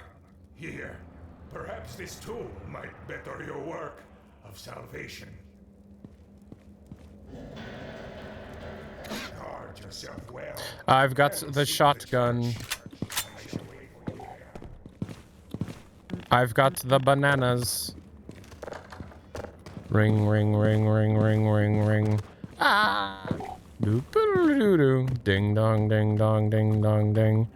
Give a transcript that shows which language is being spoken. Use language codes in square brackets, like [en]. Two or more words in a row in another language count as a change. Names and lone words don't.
[en] Here, perhaps this tool might better your work of salvation. Guard yourself well. I've got the shotgun. I've got the bananas. Ring, ring, ring, ring, ring, ring, ring. Ah! Doo doo doo doo. Ding dong, ding dong, ding dong, ding.